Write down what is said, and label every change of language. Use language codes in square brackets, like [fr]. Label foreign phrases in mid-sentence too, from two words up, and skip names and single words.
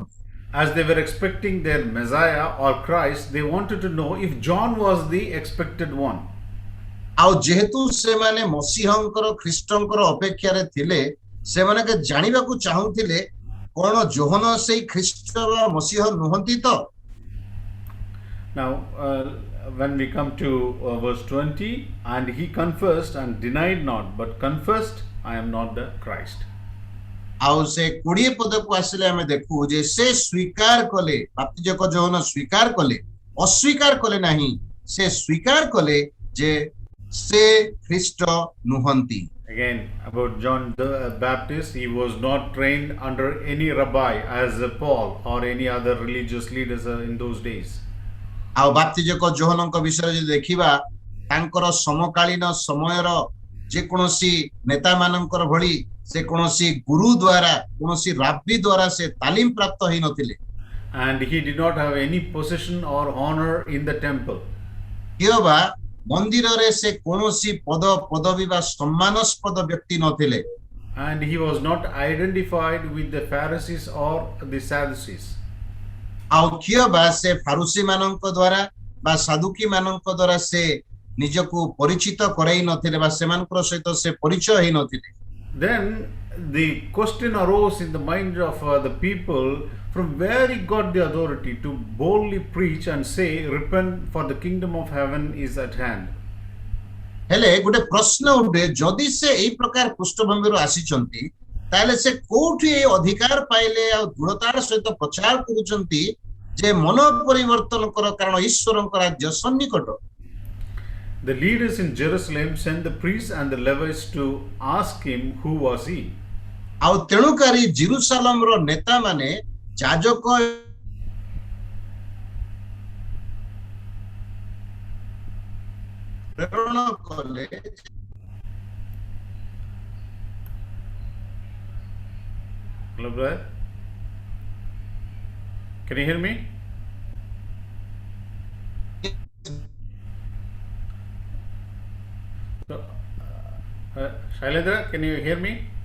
[en] As they were expecting their Messiah or Christ, they wanted to know if John was the expected one. [or] ଆଉ ଯେହେତୁ ସେମାନେ ମସିହଙ୍କର ଖ୍ରୀଷ୍ଟଙ୍କର ଅପେକ୍ଷାରେ ଥିଲେ ସେମାନେ ଜାଣିବାକୁ ଚାହୁଁଥିଲେ କଣ ଯୋହନ ସେଇ ଖ୍ରୀଷ୍ଟ ବା ମସିହ ନୁହନ୍ତି ତ। [en] Now when we come to verse 20, and he confessed and denied not, but confessed, I am not the Christ. [or] ଆଉ ସେ 20 ପଦକୁ ଆସିଲେ ଆମେ ଦେଖୁ ଯେ ସେ ସ୍ୱୀକାର କଲେ ବାପ୍ତିଜକ ଯୋହନ ସ୍ୱୀକାର କଲେ ଅସ୍ୱୀକାର କଲେ ନାହିଁ ସେ ସ୍ୱୀକାର କଲେ ଯେ ସେ ଖ୍ରୀଷ୍ଟ ନୁହନ୍ତି। [en] Again, about John the Baptist, he was not trained under any rabbi as Paul or any other religious leaders in those days. [or] ଆଉ ବାପ୍ତିଜକ ଯୋହନଙ୍କ ବିଷୟରେ ଯଦି ଦେଖିବା ତାଙ୍କର ସମକାଳୀନ ସମୟର ଯେକୌଣସି ନେତା ମାନଙ୍କର ଭଳି ସେ କୌଣସି ଗୁରୁ ଦ୍ୱାରା କୌଣସି ରାବି ଦ୍ୱାରା ସେ ତାଲିମ ପ୍ରାପ୍ତ ହେଇ ନଥିଲେ। [en] And he did not have any position or honor in the temple. [or] କିଅବା ମନ୍ଦିରରେ ସେ କୌଣସି ପଦବୀ ବା ସମ୍ମାନସ୍ପଦ ବ୍ୟକ୍ତି ନଥିଲେ। [en] And he was not identified with the Pharisees or the Sadducees. [or] ଆଉ କିଅବା ସେ ଫାରୁସି ମାନଙ୍କ ଦ୍ୱାରା ବା ସାଦୁକି ମାନଙ୍କ ଦ୍ୱାରା ସେ ନିଜକୁ ପରିଚିତ କରାଇ ନଥିଲେ ବା ସେମାନଙ୍କର ସହିତ ସେ ପରିଚୟ ହେଇ ନଥିଲେ। [en] Then the question arose in the mind of the people, from where he got the authority to boldly preach and say, repent, for the kingdom of heaven is at hand. [or] ହେଲେ ଗୋଟେ ପ୍ରଶ୍ନ ଉଠେ ଯଦି ସେ ଏଇ ପ୍ରକାର ପୃଷ୍ଠଭୂମିରୁ ଆସିଛନ୍ତି ତାହେଲେ ସେ କୋଉଠି ଏ ଅଧିକାର ପାଇଲେ ଆଉ ଦୃଢ଼ତାର ସହିତ ପ୍ରଚାର କରୁଛନ୍ତି ଯେ ମନ ପରିବର୍ତ୍ତନ କର କାରଣ ଈଶ୍ୱରଙ୍କ ରାଜ୍ୟ ସନ୍ନିକଟ। [en] The leaders in Jerusalem sent the priests and the Levites to ask him who was he. [or] ଆଉ ତେଣୁକାରୀ ଜେରୁସାଲେମର ନେତା ମାନେ ଯାଜକ ପ୍ରେରଣ କଲେ। [en] Hello, brother. Can you hear me? So, Shailendra, can you hear me?